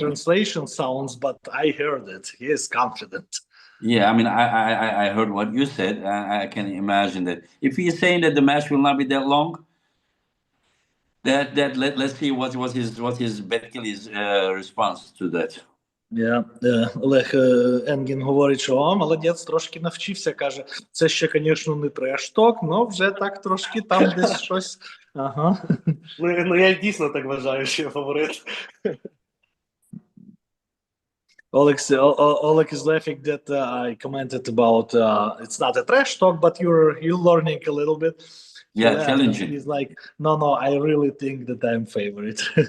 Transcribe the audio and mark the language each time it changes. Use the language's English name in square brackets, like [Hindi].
[English] translation sounds, but I heard it. He is confident. Yeah, I mean, I heard what you said. I can imagine that if he is saying that the match will not be that long, let's see what his Betkili's response to that. Yeah. [Ukrainian] Олег Енгін говорить, що молодець, трошки навчився. Каже, це ще, звісно, не трешток, але вже так трошки там десь щось. Ага. Ну я дійсно так вважаю, що я фаворит. [English] Oleg is laughing that I commented about it's not a trash talk, but you're learning a little bit. Yeah, challenging. He's like, no, I really think that I'm favorite.